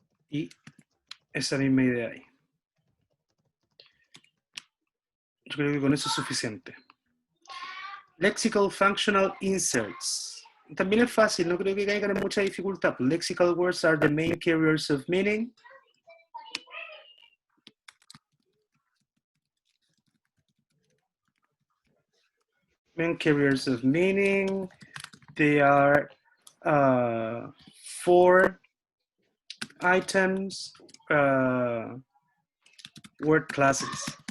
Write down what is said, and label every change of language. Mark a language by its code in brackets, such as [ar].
[es] Y esa misma idea ahí. Yo creo que con eso es suficiente. [en] Lexical functional inserts. [es] También es fácil, no creo que caigan en mucha dificultad. [en] Lexical words are the main carriers of meaning. Main carriers of meaning. They are 4 items, word classes.